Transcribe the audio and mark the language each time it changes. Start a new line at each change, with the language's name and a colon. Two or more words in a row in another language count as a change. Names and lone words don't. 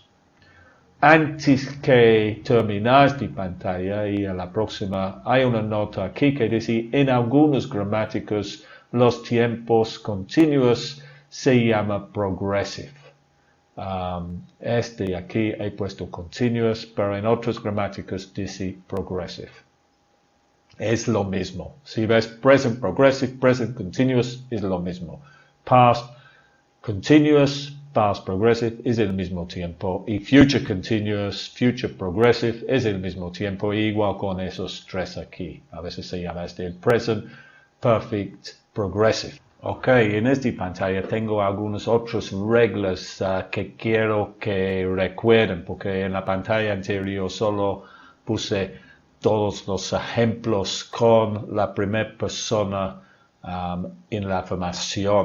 Spanish: Antes que terminar esta pantalla y a la próxima, hay una nota aquí que dice: en algunas gramáticas los tiempos continuos se llama progressive. Aquí he puesto continuous, pero en otras gramáticas dice progressive. es lo mismo. Si ves
English: present progressive, present continuous,
Spanish: es lo mismo.
English: Past continuous, past progressive
Spanish: es el mismo tiempo. Y
English: future continuous, future progressive
Spanish: es el mismo tiempo. Igual con esos tres aquí. A veces se llama el
English: present perfect progressive.
Spanish: Ok, en esta pantalla tengo algunas otras reglas que quiero que recuerden, porque en la pantalla anterior solo puse todos los ejemplos con la primera persona en la afirmación.